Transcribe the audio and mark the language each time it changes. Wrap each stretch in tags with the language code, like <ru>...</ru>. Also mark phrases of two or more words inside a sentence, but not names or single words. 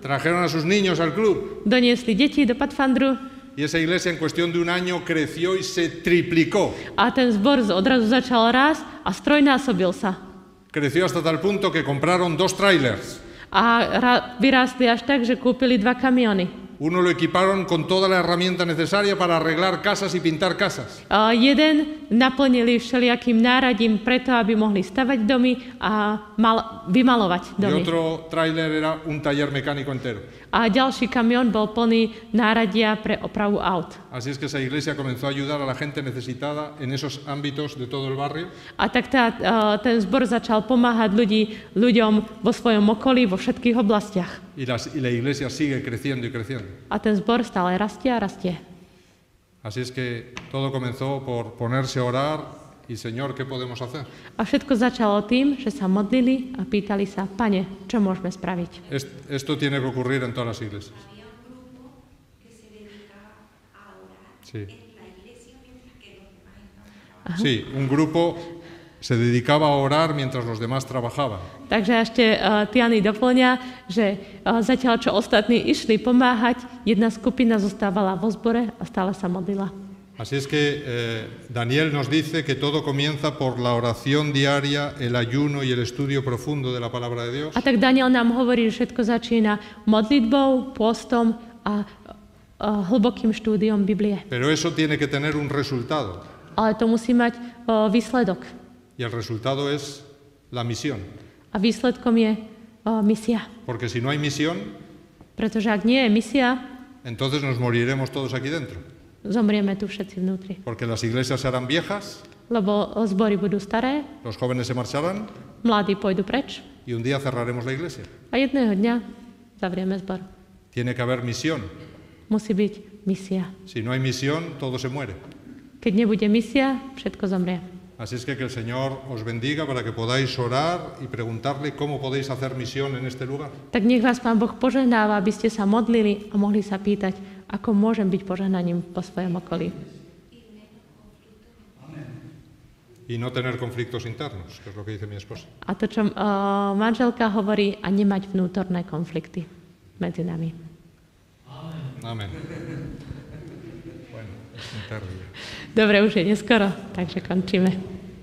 <es>Trajeron a sus niños al club.</es> <sk>doniesli deti do Pathfinderu.</sk> <es>Y esa iglesia en cuestión de un año creció y se triplicó.</es> <sk>A ten zbor odrazu začal rásť a strojnásobil sa.</sk> <es>Creció hasta tal punto que compraron 2 trailers.</es> <sk>A vyrástli až tak, že kúpili 2 kamiony.</sk> <es>Uno lo equiparon con toda la herramienta necesaria para arreglar casas y pintar casas.</es> <sk>Jeden naplnili všelijakým náradím preto, aby mohli stavať domy a vymalovať</sk> <es>Y</es> <sk>domy.</sk> <es>otro trailer era un taller mecánico entero.</es> <sk>A ďalší kamión bol plný náradia pre opravu aut.</sk> <es>Así es que esa iglesia comenzó a ayudar a la gente necesitada en esos ámbitos de todo el barrio.</es> <sk>A tak ten zbor začal pomáhať ľuďom vo svojom okolí, vo všetkých oblastiach.</sk> <es>Y la iglesia sigue creciendo y creciendo.</es> <sk>A ten zbor stále rastie a rastie.</sk> <es>Así es que todo comenzó por ponerse a orar y Señor, ¿qué podemos hacer?</es> <sk>A všetko začalo tým, že sa modlili a pýtali sa, Pane, čo môžeme spraviť?</sk> <es>Esto tiene que ocurrir en todas las iglesias. Había un grupo que se dedicaba a orar Sí. en la iglesia mientras que los demás estaban trabajando. Sí, un grupo se dedicaba a orar mientras los demás trabajaban.</es> <sk>Takže ešte Tiany doplňa, že zatiaľ, čo ostatní išli pomáhať, jedna skupina zostávala vo zbore a stále sa modlila.</sk> <es>Así es que Daniel nos dice que todo comienza por la oración diaria, el ayuno y el estudio profundo de la palabra de Dios.</es> <sk>A tak Daniel nám hovorí, že všetko začína modlitbou, pôstom a hlbokým štúdiom Biblie.</sk> <es>Pero eso tiene que tener un resultado.</es> <sk>Ale to musí mať výsledok.</sk> <es>Y el resultado es la misión.</es> <sk>A výsledkom je misia.</sk> <es>Porque si no hay misión,</es> <sk>Pretože ak nie je misia,</sk> <es>entonces nos moriremos todos aquí dentro.</es> <sk>zomrieme tu všetci vnútri.</sk> <es>Porque las iglesias se harán viejas,</es> <sk>Lebo zbory budú staré,</sk> <es>los jóvenes se marcharán</es> <sk>mladí pôjdu preč</sk> <es>y un día cerraremos la iglesia.</es> <sk>a jedného dňa zavrieme zbor.</sk> <es>Tiene que haber misión.</es> <sk>Musí byť misia.</sk> <es>Si no hay misión, todo se muere.</es> <sk>Keď nebude misia, všetko zomrie.</sk> <es>Así es que el Señor os bendiga para que podáis orar y preguntarle cómo podéis hacer misión en este lugar.</es> <sk>Tak nech vás Pán Boh požehnáva, aby ste sa modlili a mohli sa pýtať, ako môžem byť požehnaním po svojom okolí.</sk> <es>Y no tener conflictos internos, que es lo que dice mi esposa.</es> <sk>A to, čo manželka hovorí, a nemať vnútorné konflikty medzi nami.</sk> <es>Amén. Bueno, es muy tarde ya.</es> <sk>Dobre, už je neskoro, takže končíme.</sk>